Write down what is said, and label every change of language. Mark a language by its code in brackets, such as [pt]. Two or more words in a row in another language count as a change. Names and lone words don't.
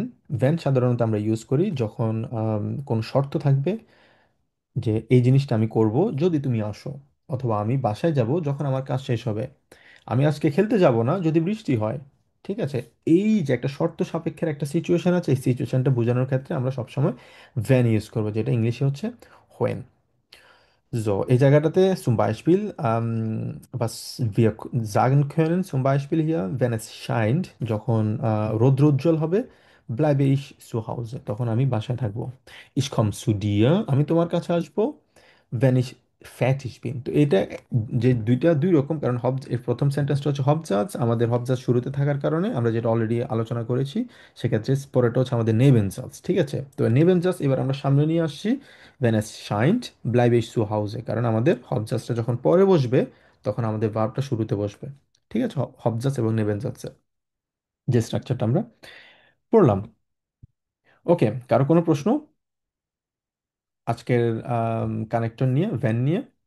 [bn] ভ্যান সাধারণত আমরা ইউজ করি যখন কোনো শর্ত থাকবে, যে এই জিনিসটা আমি করব যদি তুমি আসো, অথবা আমি বাসায় যাব যখন আমার কাজ শেষ হবে, আমি আজকে খেলতে যাব না যদি বৃষ্টি হয়, ঠিক আছে। এই যে একটা শর্ত সাপেক্ষের একটা সিচুয়েশন আছে, এই সিচুয়েশনটা বোঝানোর ক্ষেত্রে আমরা সবসময় ভ্যান ইউজ করবো, যেটা ইংলিশে হচ্ছে হোয়েন। [de] So, [bn] এই জায়গাটাতে [de] zum Beispiel, was wir sagen können, zum Beispiel hier, wenn es scheint, [bn] যখন রৌদ্রোজ্জ্বল হবে, [de] bleibe ich zu Hause, [bn] তখন আমি বাসায় থাকবো। [de] Ich komme zu dir, [bn] আমি তোমার কাছে আসবো, [de] wenn ich fertig bin। [bn] তো এটা যে দুইটা দুই রকম, কারণ এর প্রথম সেন্টেন্সটা হচ্ছে হবজাজ, আমাদের হবজাজ শুরুতে থাকার কারণে আমরা যেটা অলরেডি আলোচনা করেছি, সেক্ষেত্রে পরেরটা হচ্ছে আমাদের নেবেনজাজ, ঠিক আছে। তো নেবেনজাজ এবার আমরা সামনে নিয়ে আসছি, [de] wenn es scheint bleibe ich zu Hause, [bn] কারণ আমাদের হবজাজটা যখন পরে বসবে, তখন আমাদের ভার্বটা শুরুতে বসবে, ঠিক আছে, হবজাজ এবং নেবেনজাজের যে স্ট্রাকচারটা আমরা পড়লাম। ওকে, কারো কোনো প্রশ্ন আজকের কানেক্টর নিয়ে, ভ্যান নিয়ে?